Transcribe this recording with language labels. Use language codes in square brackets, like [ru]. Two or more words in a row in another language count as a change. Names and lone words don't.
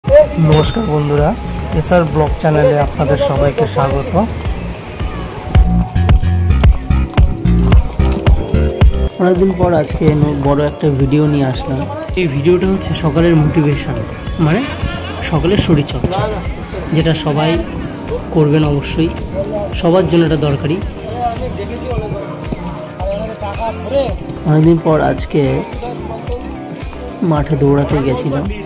[bn] নমস্কার বন্ধুরা এসআর ব্লগ চ্যানেলে আপনাদের সবাইকে স্বাগত। অনেক দিন পর আজ কে বড়ো এক ভিডিও নিয়ে আসলাম। এই ভিডিওটা হচ্ছে সকালের মোটিভেশন, মানে সকালের শরীরচর্চা, যেটা সবাই করবেন অবশ্যই, সবার জন্য এটা দরকারি। অনেকদিন পর আজকে মাঠে দৌড়াতে গেছিলাম।